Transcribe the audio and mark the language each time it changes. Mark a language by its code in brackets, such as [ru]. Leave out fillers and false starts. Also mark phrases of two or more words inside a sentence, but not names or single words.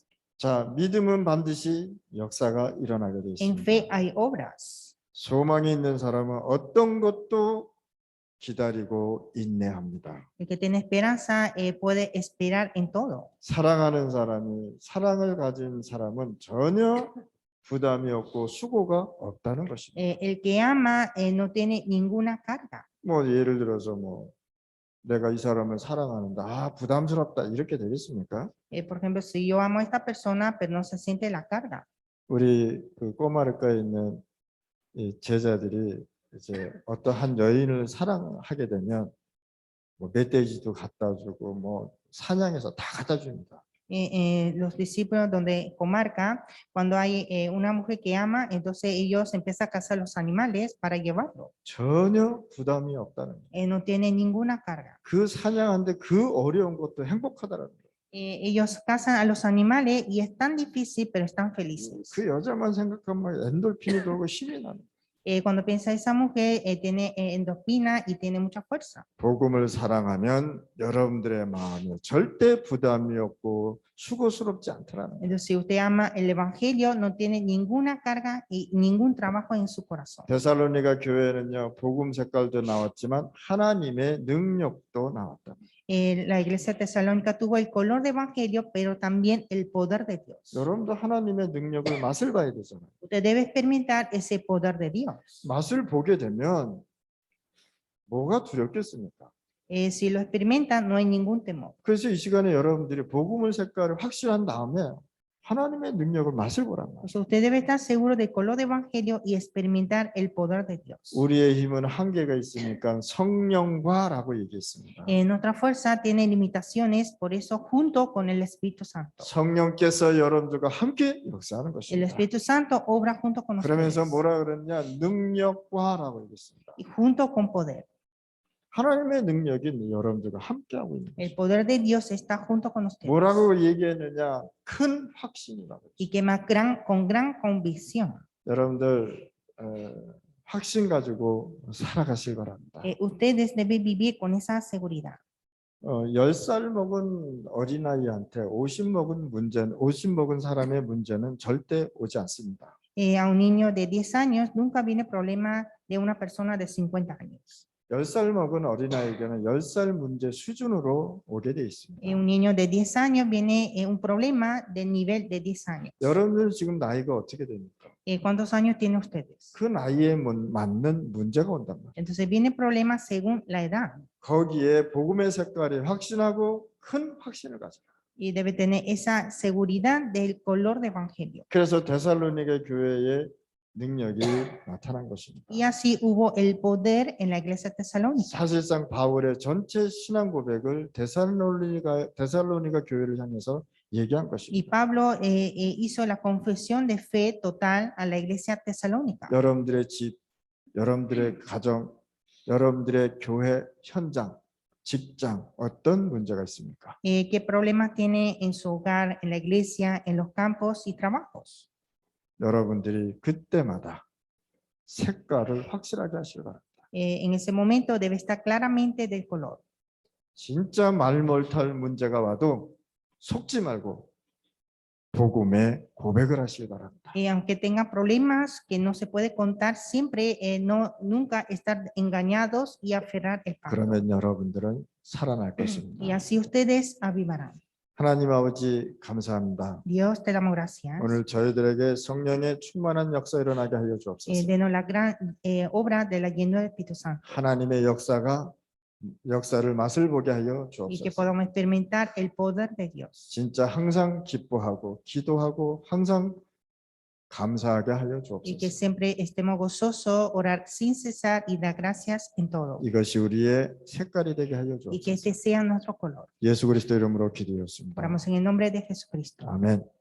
[ko] 자, 믿음은 반드시 역사가 일어나게 되어 [es] En [ko] 있습니다. [es] fe hay obras. [ko] 소망이 있는 사람은 어떤 것도 기다리고 인내합니다. [es] El que tiene esperanza puede esperar en todo. [ko] 사랑하는 사람이 사랑을 가진 사람은 전혀 부담이 없고 수고가 없다는 것입니다. [es] El que ama no tiene ninguna carga. [ko] 뭐 예를 들어서 뭐 내가 이 사람을 사랑하는데 부담스럽다 이렇게 되겠습니까? [es] Por ejemplo, si yo amo a esta persona, pero no se siente la carga. [ko] 우리 그 꼬마르가에 있는 이 제자들이 이제 어떤 한 여인을 사랑하게 되면 뭐 멧돼지도 갖다 주고 뭐 사냥해서 다 갖다 줍니다. [es] Los discípulos donde comarca, cuando hay una mujer que ama, entonces ellos empiezan a cazar los animales para llevarlo. [ko] 전혀 부담이 없다는 거예요. [es] No tiene ninguna carga. [ko] 그 사냥하는데 그 어려운 것도 행복하다라는 거예요. [es] Ellos cazan a los animales y es tan difícil, pero están felices. [ko] 그 여자만 생각하면 엔돌핀이 돌고 힘이 나는 거예요. [es] Cuando piensa esa mujer, tiene endorfina y tiene mucha fuerza. [ko] 복음을 사랑하면 여러분들의 마음에 절대 부담이 없고 수고스럽지 않더라는 거예요. [es] Entonces, si usted ama el evangelio, no tiene ninguna carga y ningún trabajo en su corazón. [ko] 데살로니가 교회는요, 복음 색깔도 나왔지만 하나님의 능력도 나왔다. [es] La iglesia tesalónica tuvo el color de evangelio, pero también el poder de Dios. [ko] 여러분도 하나님의 능력을 맛을 봐야 되잖아요. [es] Usted debe experimentar ese poder de Dios. [ko] 맛을 보게 되면 뭐가 두렵겠습니까? [es] Si lo experimentan, no hay ningún temor. [ko] 그래서 이 시간에 여러분들이 복음의 색깔을 확실한 다음에 하나님의 능력을 맛을 보란 말이에요. [es] O sea, usted debe estar seguro del color de evangelio y experimentar el poder de Dios. [ko] 우리의 힘은 한계가 있으니까 성령과라고 얘기했습니다. [es] Nuestra fuerza tiene limitaciones, por eso junto con el Espíritu Santo. [ko] 성령께서 여러분들과 함께 역사하는 [es] El [ko] 것입니다. [es] Espíritu Santo obra junto con [ko] 그러면서 [es] ustedes [ko] 뭐라 그랬냐? 능력과라고 얘기했습니다. [es] y junto con poder. [ko] 하나님의 능력이 여러분들과 함께하고 있는 [es] El [ko] 것입니다. [es] poder de Dios está junto con ustedes. [ko] 뭐라고 얘기했느냐? 큰 확신이라고. [es] Y que más con gran convicción. [ko] 여러분들 확신 가지고 살아가실 바랍니다. [es] Ustedes deben vivir con esa seguridad. [ko] 10살 먹은 어린아이한테 50 먹은 사람의 문제는 절대 오지 않습니다. [es] A un niño de 10 años nunca viene problema de una persona de 50 años. [ko] 10살 먹은 어린아이에게는 10살 문제 수준으로 오게 돼 있습니다. [es] Un niño de 10 años viene un problema del nivel de 10 años. [ko] 여러분들 지금 나이가 어떻게 됩니까? [es] ¿Cuántos años tienen ustedes? [ko] 그 나이에 맞는 문제가 온단 말이에요. [es] Entonces viene problema según la edad. [ko] 거기에 복음의 색깔이 확신하고 큰 확신을 가져요. [es] Y debe tener esa seguridad del color de evangelio. [ko] 그래서 데살로니가 교회의 능력이 나타난 것입니다. [es] Y así hubo el poder en la iglesia tesalónica. [ko] 사실상 바울의 전체 신앙 고백을 데살로니가 교회를 향해서 얘기한 [es] Y [ko] 것입니다. [es] Pablo hizo la confesión de fe total a la iglesia tesalónica. [ko] 여러분들의 집, 여러분들의 가정, 여러분들의 교회 현장, 직장 어떤 문제가 있습니까? [es] ¿Qué problemas tiene en su hogar, en la iglesia, en los campos y trabajos? [ko] 여러분들이 그때마다 색깔을 확실하게 하시기 바랍니다. [es] En ese momento debe estar claramente del color. [ko] 진짜 말 못할 문제가 와도 속지 말고 복음의 고백을 하시기 바랍니다. [es] Aunque tenga problemas que no se puede contar, siempre nunca estar engañados y aferrar el pacto. [ko] 그러면 여러분들은 살아날 [es] Y [ko] 것입니다. [es] así ustedes avivarán. [ko] 하나님 아버지 감사합니다. [es] Dios te damos gracias. [ko] 오늘 저희들에게 성령의 충만한 역사 일어나게 하여 주옵소서. [es] Denos la gran obra de la llenura del Espíritu Santo. [ko] 하나님의 역사를 맛을 보게 하여 [es] Y que [ko] 주옵소서. [es] podamos experimentar el poder de Dios. [ko] 진짜 항상 기뻐하고 기도하고 항상 감사하게 하여 [es] Y que [ko] 주옵소서. [es] siempre estemos gozosos, orar sin cesar y dar gracias en todo. [ko] 이것이 우리의 색깔이 되게 하여 [es] Y que [ko] 주옵소서. [es] este sea nuestro color. [ko] 예수 그리스도 이름으로 기도했습니다. [es] Oramos en el nombre de Jesucristo. [ko] 아멘.